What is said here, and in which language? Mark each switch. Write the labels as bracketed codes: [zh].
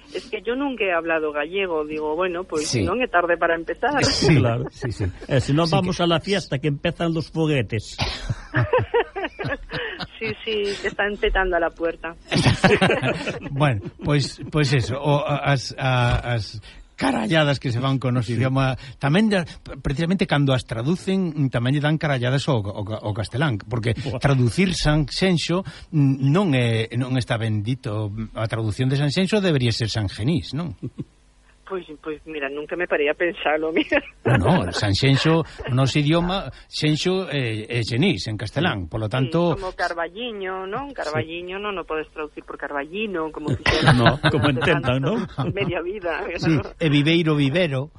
[es] Es que yo nunca he hablado gallego. Digo, bueno, pues sí, no, es tarde para empezar. Sí, claro. Sí, sí. Si no, vamos que... a la fiesta, que empiezan los foguetes. Sí, sí, que están petando a la puerta. Bueno, pues eso. [gl] As caralladas que se van con os idioma, tamén precisamente cando as traducen tamén lle dan caralladas ao castelán, porque traducir Sanxenxo non está bendito. A traducción de Sanxenxo debería ser Sanxenís, non? Pois mira, nunca me parei a pensalo, mira. Bueno, Sanxenxo nos idioma, Xenxo é Xenís en castelán, [es] por lo tanto... [gl] Sí, como Carballiño, non? Carballiño, sí, non o podes traducir por Carballino, como quixera. No, como intentan, non? Media vida. Sí, [es] ¿no? [gl] E Viveiro, Vivero.